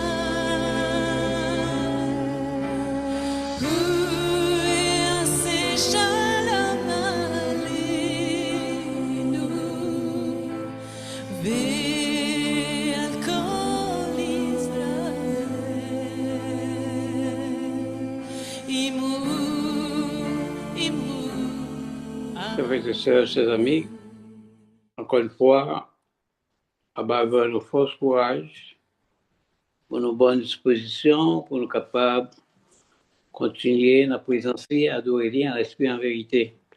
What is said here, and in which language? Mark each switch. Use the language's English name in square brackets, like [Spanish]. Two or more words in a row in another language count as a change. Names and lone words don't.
[Hebrew] עושה שלום עלינו. ועל כל ישראל. אמרו, אמרו, [French] Frères et sœurs, chers amis, encore une fois, avoir nos forces, courage, pour nos bonnes dispositions, pour nous capables de continuer à présence et adorer en l'esprit en vérité.